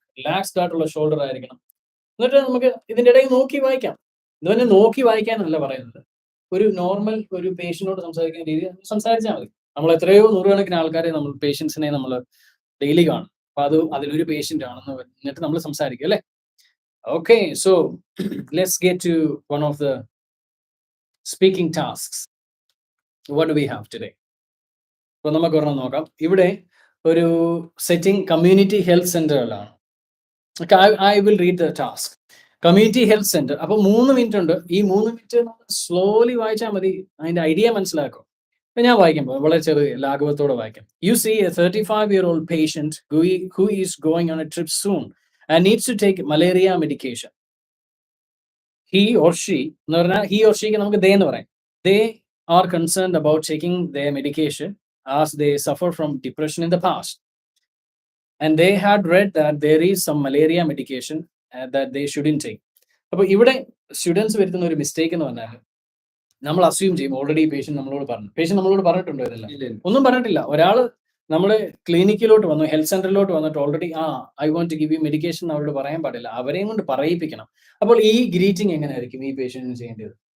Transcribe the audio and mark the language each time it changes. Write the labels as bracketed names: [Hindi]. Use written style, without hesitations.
[Malayalam] Relaxed ആയിട്ടുള്ള shoulder ആയിരിക്കണം. എന്നിട്ട് നമുക്ക് ഇതിന്റെ ഇടയിൽ നോക്കി വായിക്കാം. ഇതുപോലെ നോക്കി വായിക്കാനല്ല പറയുന്നത്. ഒരു നോർമൽ ഒരു പേഷ്യന്റിനോട് സംസാരിക്കുന്ന രീതി സംസാരിച്ചാൽ മതി. നമ്മൾ എത്രയോ നൂറുകണക്കിന് ആൾക്കാരെ നമ്മൾ പേഷ്യൻസിനെ നമ്മൾ ഡെയിലി കാണും. അപ്പൊ അതിലൊരു പേഷ്യന്റ് ആണെന്ന് എന്നിട്ട് നമ്മൾ സംസാരിക്കും അല്ലേ? [English] Okay, so let's get to one of the speaking tasks. What do we have today? [Malayalam] അപ്പോൾ നമുക്ക് ഒരെണ്ണം നോക്കാം. ഇവിടെ ഒരു setting community health സെന്ററിലാണ്. [English] I will read the task. [Malayalam] Community health centre. അപ്പോൾ 3 minute ഉണ്ട്. ഈ 3 minute സ്ലോലി വായിച്ചാൽ മതി. അതിന്റെ ഐഡിയ മനസ്സിലാക്കും. ഞാൻ വായിക്കുമ്പോൾ വളരെ ചെറിയ ലാഘവത്തോടെ വായിക്കാം. [English] You see a 35-year-old patient who is going on a trip soon and needs to take malaria medication. He or she [Malayalam] എന്ന് പറഞ്ഞാൽ [English] he or she [Malayalam] നമുക്ക് [English] they [Malayalam] എന്ന് പറയാം. [English] They are concerned about taking their medication as they suffer from depression in the past. And they had read that there is some malaria medication that they shouldn't take. [Malayalam] അപ്പോൾ ഇവിടെ students വരുത്തുന്ന ഒരു mistake എന്ന് പറഞ്ഞാൽ നമ്മൾ assume ചെയ്യും already patient നമ്മളോട് പറഞ്ഞിട്ടുണ്ടോ? ഇതെല്ലാം ഒന്നും പറഞ്ഞിട്ടില്ല. ഒരാള് നമ്മുടെ ക്ലിനിക്കിലോട്ട് വന്നു, ഹെൽത്ത് സെന്ററിലോട്ട് വന്നിട്ട് already [English] I want to give you medication [Malayalam] അവരോട് പറയാൻ പാടില്ല. അവരെയും കൊണ്ട് പറയിപ്പിക്കണം. അപ്പോൾ ഈ ഗ്രീറ്റിംഗ് എങ്ങനെയായിരിക്കും ഈ പേഷ്യന്റിന് ചെയ്യേണ്ടത്?